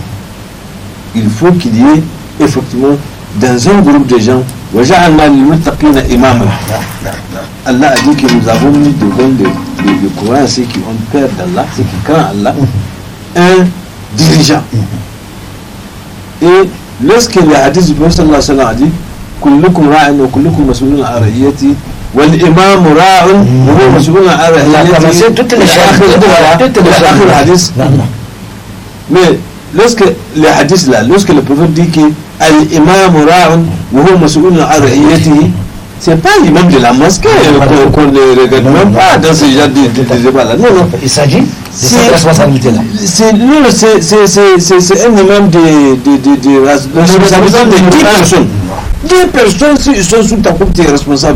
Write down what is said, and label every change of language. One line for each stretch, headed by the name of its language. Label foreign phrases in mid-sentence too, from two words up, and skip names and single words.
French: Il faut qu'il y ait effectivement dans un groupe de gens, Allah a dit que nous avons mis devant le Coran ceux qui ont peur d'Allah, ceux qui craignent Allah, un dirigeant. Et lorsque le hadith du prophète
Arabic: صلى الله عليه وسلم
French: a dit
Arabic: كلكم راع وكلكم مسؤول عن رعيته والإمام راع وهو مسؤول عن رعيته wal imam ra'in wa huwa mas'ulun an ra'iyati,
French: toutes les hadiths. Mais lorsque le hadith là, lorsque le prophète dit que
Arabic: الإمام راع وهو مسؤول عن رعيته,
French: c'est pas l'imam de la mosquée qu'on ne regarde même pas dans ce genre de débat là. Non, non. Il s'agit de cette responsabilité-là. C'est un imam de responsabilité de 10 personnes. 10 personnes, s'ils sont sous ta coupe, tu es responsable.